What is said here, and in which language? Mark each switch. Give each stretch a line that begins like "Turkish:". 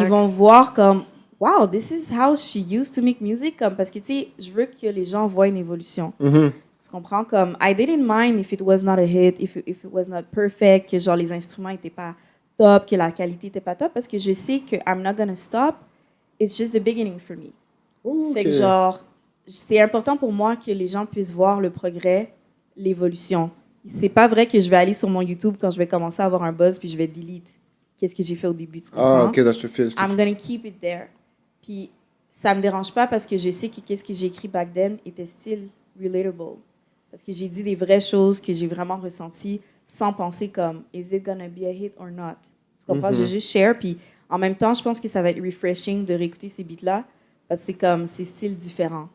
French: ils vont voir comme,
English: wow, this is how she used to make music,
French: comme, parce que, tu sais, je veux que les gens voient une évolution. Tu comprends? Comme,
English: I didn't mind if it was not a hit, if it was not perfect,
French: que genre les instruments étaient pas top, que la qualité était pas top, parce que je sais que
English: I'm not gonna stop. It's just the beginning for me.
French: Fait que genre, c'est important pour moi que les gens puissent voir le progrès, l'évolution. C'est pas vrai que je vais aller sur mon YouTube quand je vais commencer à avoir un buzz puis je vais delete qu'est-ce que j'ai fait au début. Tu comprends? Ah, ok, là, je te file.
English: I'm gonna keep it there. Puis
French: ça me dérange pas parce que je sais que qu'est-ce que j'ai écrit
English: back then
French: était
English: still relatable.
French: Parce que j'ai dit des vraies choses que j'ai vraiment ressenties sans penser comme «
English: Is it gonna be a hit or not?
French: » Tu comprends? J'ai juste share, puis en même temps, je pense que ça va être refreshing de réécouter ces beats-là parce que c'est style différent.